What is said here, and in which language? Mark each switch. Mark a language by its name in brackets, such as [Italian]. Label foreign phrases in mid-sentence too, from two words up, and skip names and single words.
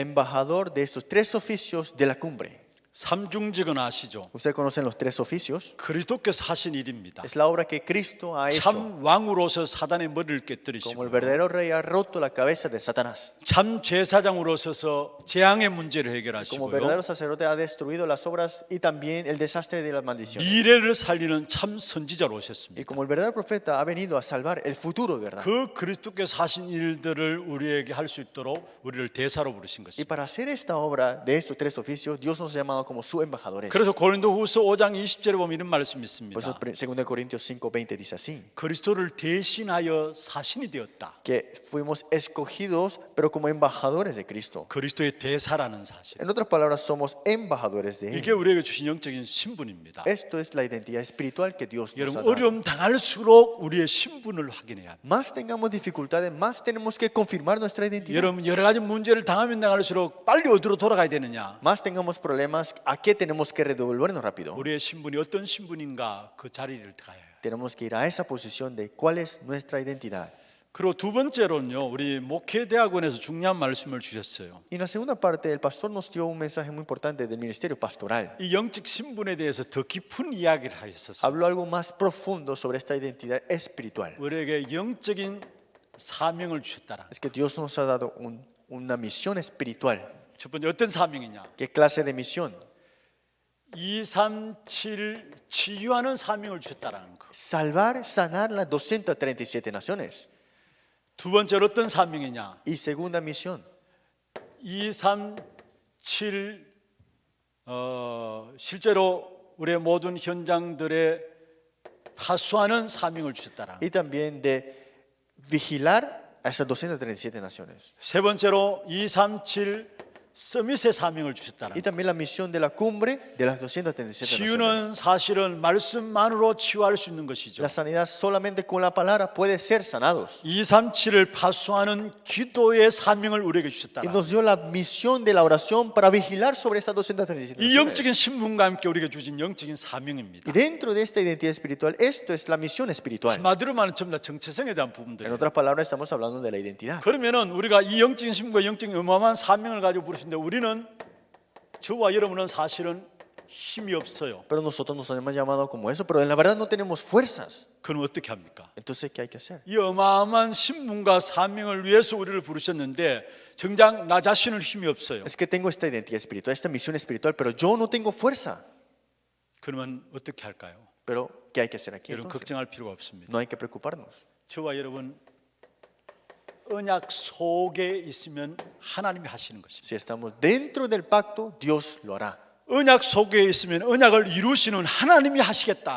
[Spanish] Embajador de estos tres oficios de la cumbre. [Korean] 삼중직은 아시죠? [Spanish] Ustedes conocen los tres oficios. [Korean] 그리스도께서 하신 일입니다. [Spanish] Es la obra que Cristo ha hecho. [Korean] 참 왕으로서 사단의 머리를 [Spanish] Como el [Korean] 깨뜨리시고 [Spanish] verdadero rey ha roto la cabeza de Satanás. [Korean] 참 제사장으로서서 재앙의 문제를 [Spanish] Como [Korean] 해결하시고요. [Spanish] verdadero sacerdote ha destruido las obras y también el desastre de las maldiciones. [Korean] 미래를 살리는 참 선지자로 [Spanish] Y [Korean] 오셨습니다. [Spanish] como el verdadero profeta ha venido a salvar el futuro, ¿verdad? [Korean] 그 그리스도께서 하신 일들을 우리에게 할 수 있도록 우리를 대사로 부르신 [Spanish] Y [Korean] 것입니다. [Spanish] para hacer esta obra de estos tres oficios, Dios nos ha llamado como sus embajadores. [Korean] 그래서 고린도후서 5장 20절에 보면 이런 말씀이 [Spanish] Por eso [Korean] 있습니다. [Spanish] 2 Corintios 5:20 dice así, [Korean] 그리스도를 대신하여 사신이 되었다. [Spanish] que fuimos escogidos, pero como embajadores de Cristo. [Korean] 그리스도의 대사라는 사실. [Spanish] En otras palabras, somos embajadores de [Korean] 이게 [Spanish] Él. [Korean] 우리에게 주신 영적인 신분입니다. [Spanish] Esto es la identidad espiritual que Dios nos ha [Korean] 여러분 [Spanish] dado. [Korean] 어려움 당할수록 우리의 신분을 확인해야 합니다. [Spanish] Más tengamos dificultades, más tenemos que confirmar nuestra identidad. [Korean] 여러분 여러 가지 문제를 당하면 당할수록 빨리 어디로 돌아가야 되느냐? [Spanish] Más tengamos problemas, ¿a qué tenemos que redevolvernos rápido? [Korean] 우리의 신분이 어떤 신분인가 그 자리를 가야 해요. [Spanish] Tenemos que ir a esa posición de cuál es nuestra identidad. [Korean] 그리고 두 번째로는요, 우리 목회대학원에서 중요한 말씀을 주셨어요. [Spanish] Y en la segunda parte, el pastor nos dio un mensaje muy importante del ministerio pastoral. [Korean] 이 영적 신분에 대해서 더 깊은 이야기를 하셨어요. [Spanish] Habló algo más profundo sobre esta identidad espiritual. [Korean] 우리에게 영적인 사명을 주셨다라. [Spanish] Es que Dios nos ha dado una misión espiritual. [Korean] 첫 번째 어떤 사명이냐? [Spanish] ¿Qué clase de misión? [Korean] 237 치유하는 사명을 주셨다라는 거. [Spanish] Salvar, sanar las 237 naciones. [Korean] 두 번째로 어떤 사명이냐? [Spanish] Y segunda misión, [Korean] 237 실제로 우리의 모든 현장들에 파수하는 사명을 주셨다라. [Spanish] y también de vigilar a esas 237 naciones. [Korean] 세 번째로 237 서밋의 사명을 주셨다라. [Spanish] Y también la misión de la cumbre de las 237 naciones. [Korean] 치유는 사실은 말씀만으로 치유할 수 있는 것이죠. [Spanish] La sanidad solamente con la palabra puede ser sanados. [Korean] 237을 파수하는 기도의 사명을 우리에게 [Spanish] Y [Korean] 주셨다라. [Spanish] nos dio la misión de la oración para vigilar sobre estas 237 [Korean] 이 [Spanish] naciones. [Korean] 영적인 신분과 함께 우리에게 주신 영적인 사명입니다. [Spanish] Y dentro de esta identidad espiritual, esto es la misión espiritual. [Korean] 한마디로 말하면 전부 다 정체성에 대한 [Spanish] En [Korean] 부분들이에요. [Spanish] otras palabras, estamos hablando de la identidad. [Korean] 그러면은 우리가 이 영적인 신분과 영적인 어마어마한 사명을 가지고 부르시는데 우리는 저와 여러분은 사실은 힘이 없어요. [Spanish] Pero nosotros nos hemos llamado como eso, pero en la verdad no tenemos fuerzas. [Korean] 그럼 어떻게 합니까? [Spanish] Entonces, ¿qué hay que hacer? [Korean] 이 어마어마한 신분과 사명을 위해서 우리를 부르셨는데 정작 나 자신은 힘이 없어요. [Spanish] Es que tengo esta identidad espiritual, esta misión espiritual, pero yo no tengo fuerza. [Korean] 그러면 어떻게 할까요? [Spanish] Pero, ¿qué hay que hacer aquí? [Korean] 여러분 [Spanish] Entonces? [Korean] 걱정할 필요가 없습니다. [Spanish] No hay que preocuparnos. [Korean] 저와 여러분 언약 속에 있으면 하나님이 하시는 것입니다. [Spanish] Si estamos dentro del pacto, Dios lo hará. [Korean] 언약 속에 있으면 언약을 이루시는 하나님이 하시겠다